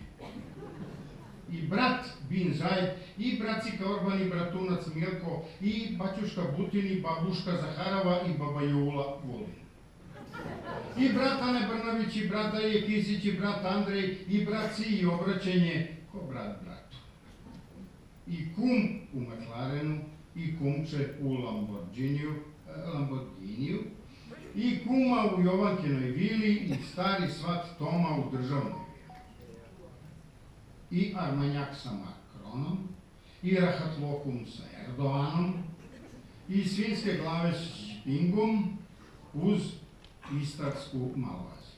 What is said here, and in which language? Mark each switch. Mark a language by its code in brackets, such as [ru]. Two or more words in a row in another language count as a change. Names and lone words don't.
[sr] I brat Bin Zaid, i bracika Orban, i bratunac Milko, i baćuška Butin, i babuška Zaharova, i baba Jula Vulin. I brat Ane Brnabić, i brat Daje Kisić, i brat Andrej, i braci, i obraćanje ko brat bratu. I kum u McLarenu, i kumče u Lamborghiniju, i kuma u Jovankinoj vili, i stari svat Toma u državnoj vili. I Armanjak sa Makronom, i Rahatlokum sa Erdoganom, i svinjske glave s Špingom uz Istarsku Malvaziju.